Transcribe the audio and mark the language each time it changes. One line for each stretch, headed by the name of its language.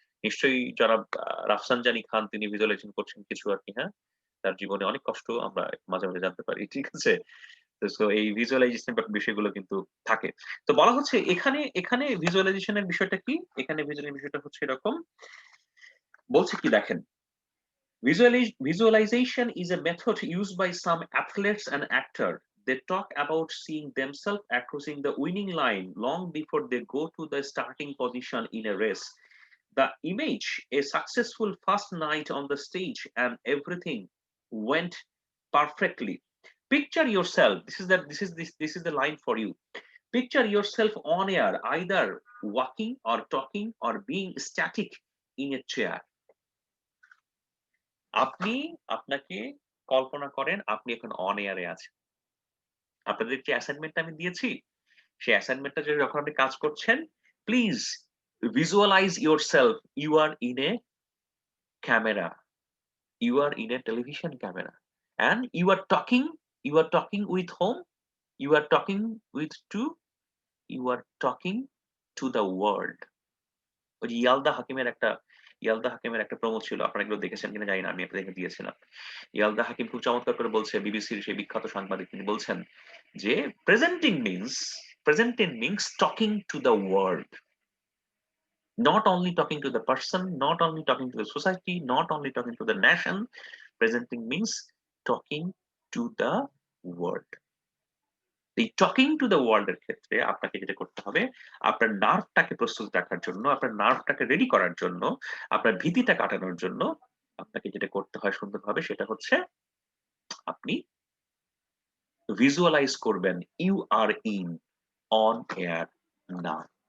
Bangla: নিশ্চয়ই জনাব রাফসানজানি খান তিনি ভিজুয়ালাইজেশন করছেন কিছু আরকি, হ্যাঁ? তার জীবনে অনেক কষ্ট আমরা মাঝে, মাঝে জানতে পারি। ঠিক আছে? সো এই ভিজুয়ালাইজেশন বিষয়গুলো কিন্তু থাকে। তো বলা হচ্ছে এখানে ভিজুয়ালাইজেশন এর বিষয়টা কি? এখানে ভিজুয়ালাইজেশন বিষয়টা হচ্ছে এরকম। বলছে কি দেখেন,
English: visualization is a method used by some athletes and actors. They talk about seeing themselves crossing the winning line long before they go to the starting position in a race. The image, a successful first night on the stage, and everything went perfectly. Picture yourself. This is the line for you. Picture yourself on air, either walking or talking or being static in a chair.
Bangla: আপনি আপনাকে কল্পনা করেন আপনি এখন on air এ আছেন। আপনাদের যে অ্যাসাইনমেন্টটা আমি দিয়েছি, সেই অ্যাসাইনমেন্টটা যখন আপনি কাজ করছেন, please
English: visualize yourself you are in a camera, you are in a television camera and you are talking with whom? You are talking with to you are talking to the world.
Bangla: ওই যে ইয়ালদা হাকিমের একটা promo ছিল। আপনারা এগুলো দেখেছেন কিনা জানি না। আমি আপনাদেরকে দিয়েছিলাম। ইয়ালদা হাকিম খুব চমৎকার করে বলছে বিবিসির সেই বিখ্যাত সাংবাদিক তিনি বলছেন যে
English: presenting means talking to the world. Not only talking to the person, not only talking to the society, not only talking to the nation. Presenting means talking to the world.
Bangla: এই
English: talking to the world
Bangla: এর ক্ষেত্রে আপনাকে যেটা করতে হবে, আপনার নার্ভটাকে প্রস্তুত রাখার জন্য, আপনার নার্ভটাকে রেডি করার জন্য, আপনার ভীতিটা কাটানোর জন্য আপনাকে যেটা করতে হয় সুন্দরভাবে সেটা হচ্ছে আপনি ভিজুয়ালাইজ করবেন
English: You are in on air now.